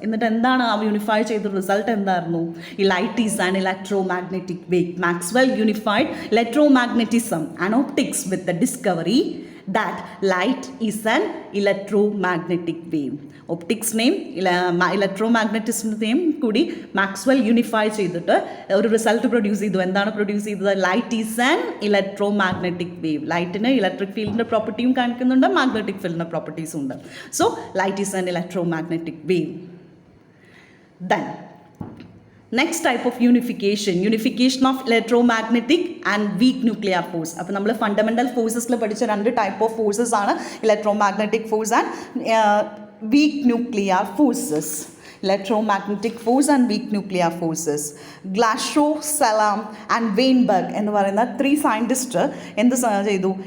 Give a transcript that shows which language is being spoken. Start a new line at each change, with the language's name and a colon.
Malayalam: എന്നിട്ട് എന്താണ് ആ യൂണിഫൈ ചെയ്ത റിസൾട്ട് എന്തായിരുന്നു? ഈ
English: Light is an electromagnetic wave. Maxwell unified electromagnetism and optics with the discovery that light is an electromagnetic wave.
Malayalam: ഒപ്റ്റിക്സിനെയും ഇലക്ട്രോമാഗ്നറ്റിസത്തിനെയും കൂടി മാക്സ്വെൽ യൂണിഫൈ ചെയ്തിട്ട് ഒരു റിസൾട്ട് പ്രൊഡ്യൂസ് ചെയ്തു. എന്താണ് പ്രൊഡ്യൂസ് ചെയ്തത്?
English: Light is an electromagnetic wave.
Malayalam: ലൈറ്റിന് electric ഫീൽഡിൻ്റെ പ്രോപ്പർട്ടിയും കാണിക്കുന്നുണ്ട്, magnetic ഫീൽഡിൻ്റെ പ്രോപ്പർട്ടീസും ഉണ്ട്.
English: So light is an electromagnetic wave. Then next type of unification of electromagnetic and weak nuclear force.
Malayalam: അപ്പോൾ നമ്മൾ ഫണ്ടമെൻ്റൽ ഫോഴ്സസിൽ പഠിച്ച രണ്ട് ടൈപ്പ് ഓഫ് ഫോഴ്സസ് ആണ് electromagnetic force and weak nuclear forces. Electromagnetic force and weak nuclear forces. ഗ്ലാഷോ, Salam and Weinberg എന്ന് പറയുന്ന 3 scientist എന്ത് ചെയ്തു?